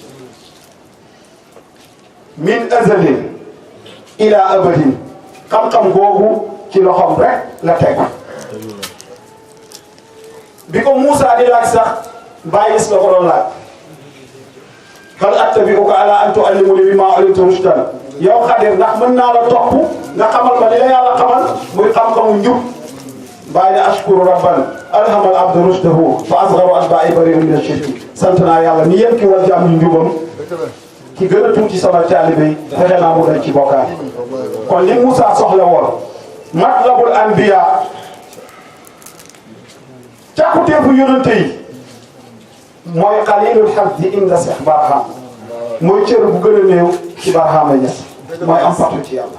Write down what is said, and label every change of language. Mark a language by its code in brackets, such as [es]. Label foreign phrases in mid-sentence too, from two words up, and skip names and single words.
[ar] من أزل إلى أبد [wo] xam-xam googu ci loxoom rek la teg bi ko Moussa di laaj sax bàyyi la ko doon laaj [ar] هل أتبعك على أن تعلمني مما علمت رشدا [wo] yow Xadir ndax mën naa la topp nga xamal ma li la yàlla xamal muy xam-xamu njub bàyyi na [ar] أشكر ربا ألهم العبد رشده فأصغر أتباعي بريء من الشرك [wo] sant naa yàlla ni yéen ki war jaam ñu njubam ki gën a tuuti sama taalibe yi fexe naa mu dañ ci bokkaat kon li Moussa soxla woon [ar] مطلب الأنبياء [wo] càkkuteefu yonente yi mooy [ar] قليل الحظ عند [wo] Seex Barham mooy cër bu gën a néew ci Barhama Ñas mooy am fatu ci yàlla.